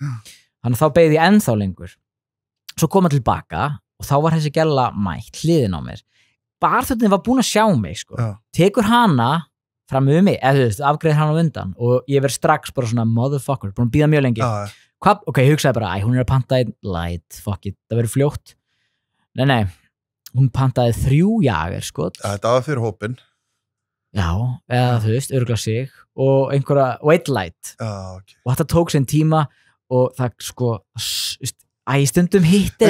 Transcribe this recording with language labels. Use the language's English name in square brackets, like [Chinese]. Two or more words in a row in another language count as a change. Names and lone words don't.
[Icelandic] Þannig að þá beið ég ennþá lengur. Svo kom hann tilbaka og þá var þessi gælla mætt hliðin á mér. Barþjónninn var búin að sjá mig, tekur hana fram með mig, afgreiðir hana á undan og ég verð strax bara svona motherfucker, búin að bíða mjög lengi. Ok, ég hugsaði bara, hún er að panta einn light, [English] fuck it, [Icelandic] það verður fljótt. Nei, hún pantaði 3 jager, Þetta var fyrir hópin. Já, eða örugglega sig og eitt light. Okay. Og þetta tók sinn tíma og það stundum hitti